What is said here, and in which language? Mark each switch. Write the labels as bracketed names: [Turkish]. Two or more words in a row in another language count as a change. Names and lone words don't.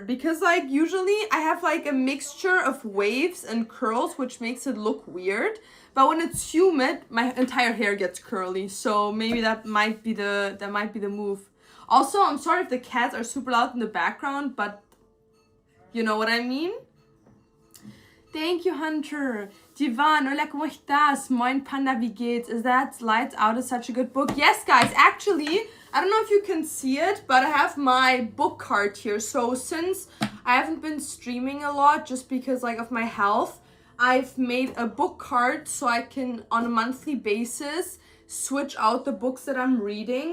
[English] Because like usually I have like a mixture of waves and curls, which makes it look weird. But when it's humid, my entire hair gets curly. So maybe that might be the move. Also, I'm sorry if the cats are super loud in the background, but you know what I mean? Thank you, Hunter. Divan, [Spanish] hola, ¿cómo estás? [German] Moin, Panda, wie geht's? [English] Is that Lights Out is such a good book? Yes, guys, actually, I don't know if you can see it, but I have my book card here. So since I haven't been streaming a lot just because like of my health, I've made a book card so I can, on a monthly basis, switch out the books that I'm reading.